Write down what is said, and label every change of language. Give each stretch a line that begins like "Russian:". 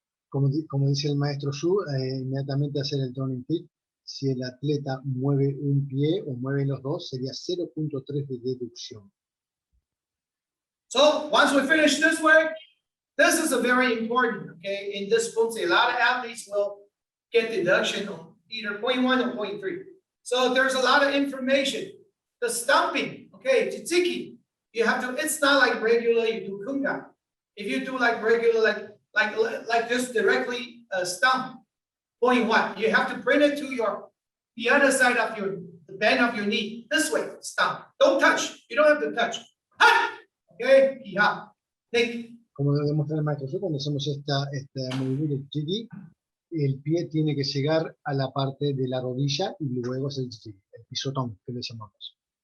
Spanish: Como dice el maestro Su, inmediatamente hacer el turning kick, si el atleta mueve un pie o mueve los dos, sería 0.3 de deducción.
English: So once we finish this way, this is a very important, okay, in this Poomsae. A lot of athletes will get deduction of either 0.1 or 0.3. So there's a lot of information. The stumping, okay, jitsiki, you have to, it's not like regular, you do kunga. If you do like regular, like just directly stump, point one, you have to bring it to the other side of the bend of your knee, this way, stump. Don't touch, you don't have to touch. Ha! Okay, hija. Take.
Spanish: Como demuestra el maestro Su, cuando hacemos este movimiento de chiqui, el pie tiene que llegar a la parte de la rodilla y luego es el pisotón que le llamamos.